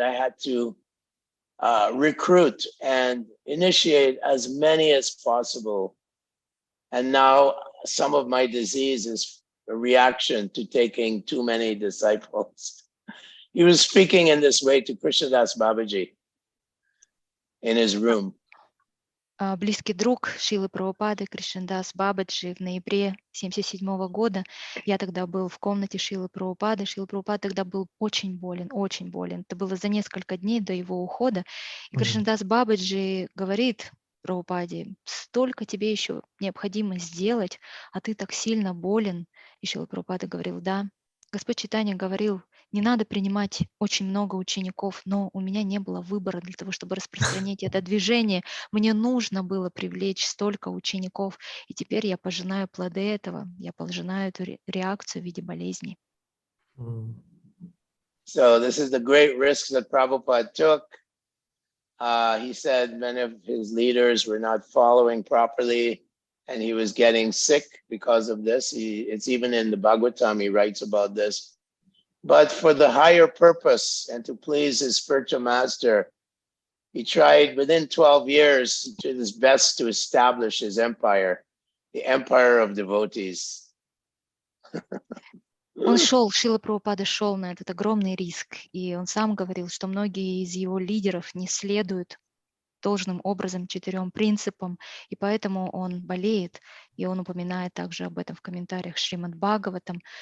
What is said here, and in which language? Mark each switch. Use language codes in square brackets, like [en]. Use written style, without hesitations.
[en] I had to recruit and initiate as many as possible. And now some of my disease is a reaction to taking too many disciples. He was speaking in this way to Krishnadas Babaji in his room. [ru] Близкий друг Шрилы Прабхупады, Кришнадас Бабаджи, в ноябре 1977 года. Я тогда был в комнате Шрилы Прабхупады. Шрила Прабхупада тогда был очень болен, очень болен. Это было за несколько дней до его ухода. И Кришнадас Бабаджи говорит Прабхупаде: столько тебе еще необходимо сделать, а ты так сильно болен. И Шрила Прабхупада говорил: да. Господь Чайтанья говорил: не надо принимать очень много учеников, но у меня не было выбора для того, чтобы распространить это движение. Мне нужно было привлечь столько учеников, и теперь я пожинаю плоды этого, я пожинаю эту реакцию в виде болезни. [en] So this is the great risk that Prabhupada took. He said many of his leaders were not following properly, and he was getting sick because of this. It's even in the Bhagavatam, he writes about this. But for the higher purpose and to please his spiritual master, he tried within 12 years to do his best to establish his empire, the empire of devotees. [ru] Он шел, Шрила Прабхупада шел на этот огромный риск, и он сам говорил, что многие из его лидеров не следуют должным образом 4 принципам, и поэтому он болеет, и он упоминает также об этом в комментариях Шримад Бхагаватам.